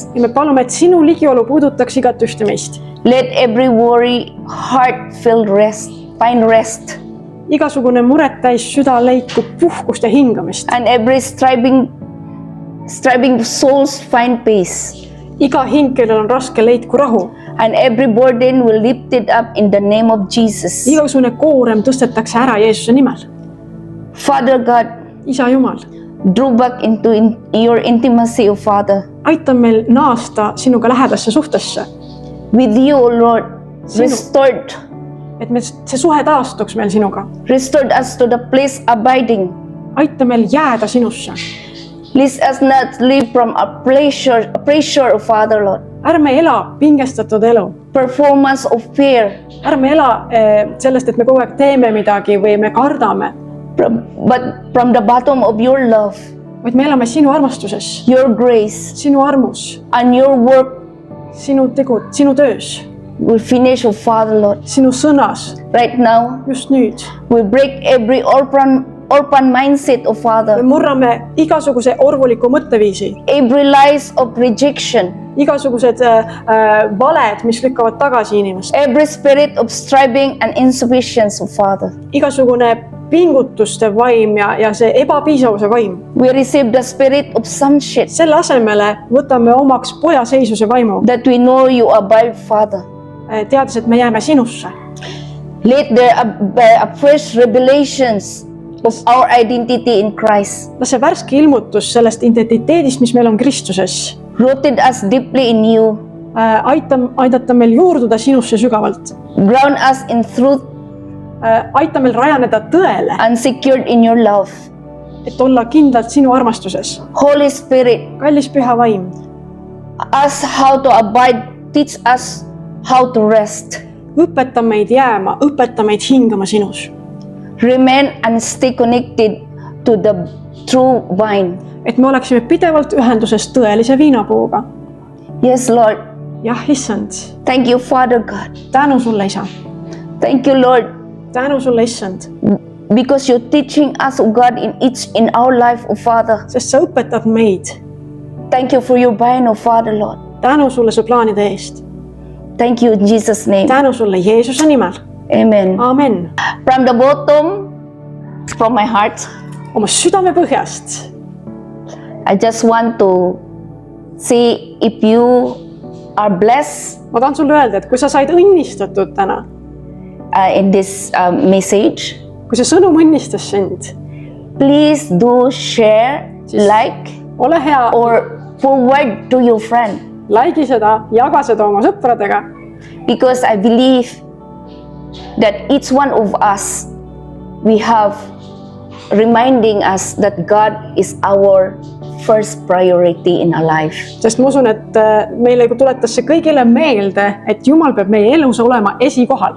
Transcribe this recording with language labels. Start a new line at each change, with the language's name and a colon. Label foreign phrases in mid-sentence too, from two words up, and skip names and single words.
Estonian: Ja me palume, et sinu ligiolu puudutaks igat ühte meist.
English: Let every worry heart feel rest, find rest,
Estonian: Igasugune muret täis süda leikub puhkust ja hingamist.
English: and every striving souls find peace.
Estonian: iga hing, kellel on raske, leidku rahu.
English: and every burden will lift it up in the name of Jesus.
Estonian: Igasugune koorem tõstetakse ära Jeesuse nimel.
English: Father God,
Estonian: Isa Jumal,
English: draw back into your intimacy, O Father.
Estonian: aita meil naasta sinuga lähedasse suhtesse,
English: With you, O Lord,
Estonian: Sinu.
English: restored.
Estonian: et meil see suhe taastuks meil sinuga.
English: Restored us to the place abiding.
Estonian: Aita meil jääda sinusse.
English: Let us not live from a pressure, O Father, Lord.
Estonian: Ärme ela pingestatud elu.
English: Performance of fear,
Estonian: Ärme ela sellest, et me kogu aeg teeme midagi või me kardame,
English: but from the bottom of your love,
Estonian: vaid me elame sinu armastuses,
English: your grace,
Estonian: sinu armus,
English: and your work
Estonian: sinu tegud, sinu töös,
English: will finish, O Father, Lord.
Estonian: sinu sõnas.
English: Right now,
Estonian: Just nüüd
English: we break every orphan mindset, O
Estonian: me
English: Father.
Estonian: murrame igasuguse orvuliku mõtteviisi,
English: Every lies of rejection,
Estonian: igasugused valed, mis lükkavad tagasi inimest,
English: every spirit of striving and insufficiency, O Father.
Estonian: igasugune pingutuste vaim ja see ebapiisavuse vaim.
English: We receive the spirit of sonship,
Estonian: Selle asemele võtame omaks pojaseisuse vaimu,
English: that we know you abide, Father.
Estonian: teades, et me jääme sinusse.
English: Let there be a fresh revelations of our identity in Christ.
Estonian: las see värske ilmutus sellest identiteedist, mis meil on Kristuses,
English: Rooted us deeply in you,
Estonian: aidata meil juurduda sinusse sügavalt,
English: ground us in truth,
Estonian: aita meil rajaneda tõele,
English: and secured in your love.
Estonian: et olla kindlalt sinu armastuses.
English: Holy Spirit,
Estonian: Kallis püha vaim,
English: us how to abide, teach us how to rest.
Estonian: õpeta meid jääma, õpeta meid hingama sinus,
English: Remain and stay connected to the true vine.
Estonian: et me oleksime pidevalt ühenduses tõelise viinapuuga.
English: Yes, Lord.
Estonian: jah, issand,
English: Thank you, Father God.
Estonian: tänu sulle, isa,
English: Thank you, Lord,
Estonian: tänu sulle, issand,
English: because you're teaching us, oh God, in our life, oh Father.
Estonian: sest sa õpetad meid.
English: Thank you for your vine, oh Father, Lord.
Estonian: tänu sulle su plaanide eest,
English: Thank you in Jesus' name.
Estonian: tänu sulle Jeesuse nimel,
English: Amen.
Estonian: amen.
English: From the bottom, from my heart,
Estonian: oma südame põhjast
English: I just want to say if you are blessed
Estonian: ma tahan sulle öelda, et kui sa said õnnistatud täna,
English: in this message,
Estonian: kui see sõnum õnnistas sind,
English: please do share, like,
Estonian: ole hea,
English: or forward to your friend,
Estonian: like'i seda, jaga seda oma sõpradega,
English: because I believe that each one of us, we have reminding us that God is our first priority in our life.
Estonian: sest ma usun, et meile tuletas see kõigile meelde, et Jumal peab meie elus olema esikohal.